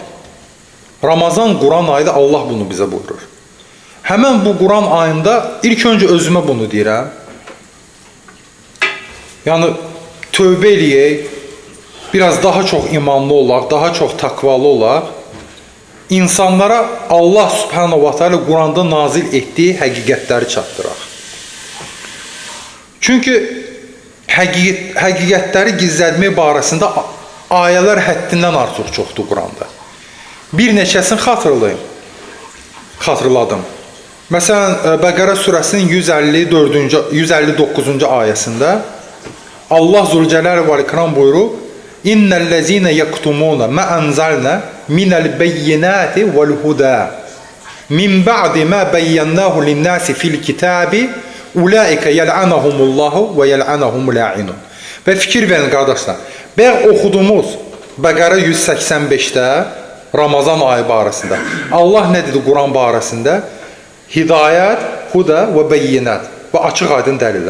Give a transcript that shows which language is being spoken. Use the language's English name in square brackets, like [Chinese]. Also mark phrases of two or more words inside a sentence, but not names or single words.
[Azerbaijani] Ramazan Quran ayıdır, Allah bunu bizə buyurur. Həmən bu Quran ayında ilk öncə özümə bunu deyirəm. Yəni, tövbə eləyək, biraz daha çox imanlı olaq, daha çox takvalı olaq, insanlara Allah [Arabic] سبحانه وتعالى [Azerbaijani] Quranda nazil etdiyi həqiqətləri çatdıraq. Çünki həqiqətləri gizlətmək barəsində ayələr həddindən artıq çoxdur Quranda. Bir neçəsini xatırladım. Məsələn, Bəqərə surəsinin 159-cu ayəsində Allah Zülcəlal və İkram buyurur: [Arabic] إن الذين يكتمون ما أنزلنا من البينات والهدى من بعد ما بيناه للناس في الكتاب أولئك يلعنهم الله ويلعنهم اللاعنون. [Azerbaijani] Və fikir verin qardaşlar. Bəs oxuduğumuz Bəqərə 185-də Ramazan ayı barəsində Allah nə dedi Quran barəsində? Hidayət, huda və bəyyinat və açıq aydın dəlillər.